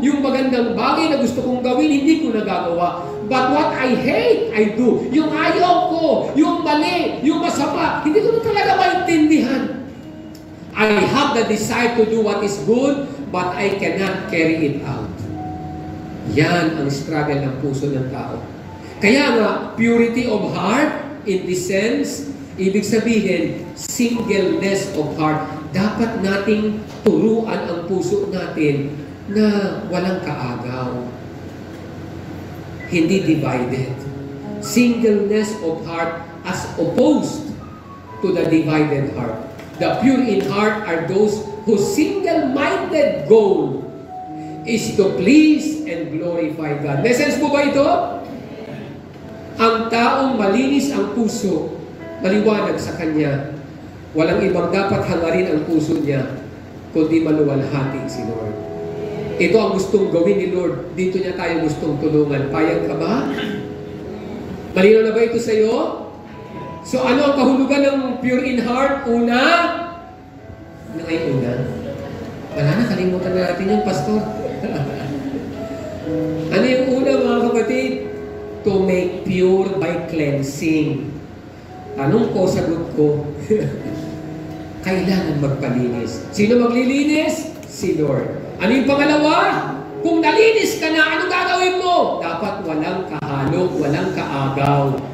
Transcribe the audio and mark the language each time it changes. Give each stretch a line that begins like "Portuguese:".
Filipino: Yung magandang bagay na gusto kong gawin, hindi ko nagagawa.
English: But what I hate, I do.
Filipino: Yung ayaw ko, yung mali, yung masama, hindi ko na talaga maintindihan.
English: I have the desire to do what is good, but I cannot carry it out.
Filipino: Yan ang struggle ng puso ng tao. Kaya nga,
English: purity of heart, in this sense,
Filipino: ibig sabihin,
English: singleness of heart.
Filipino: Dapat nating turuan ang puso natin na walang kaagaw. Hindi divided.
English: Singleness of heart as opposed to the divided heart. The pure in heart are those whose single-minded goal is to please and glorify God.
Filipino: May sense po ba ito? Ang taong malinis ang puso, maliwanag sa Kanya. Walang ibang dapat hangarin ang puso niya, kundi maluwalhati si Lord. Ito ang gustong gawin ni Lord. Dito niya tayo gustong tulungan. Payag ka ba? Malinaw na ba ito sa iyo? So ano ang kahulugan ng pure in heart? Una? Ano ay una? Wala na, kalimutan na natin yung pastor. Ano yung una, mga kapatid?
English: To make pure by cleansing.
Filipino: Tanong ko, sagot ko, kailangan magpalinis. Sino maglilinis? Si Lord. Ano yung pangalawa? Kung nalinis ka na, anong gagawin mo? Dapat walang kahalog, walang kaagaw.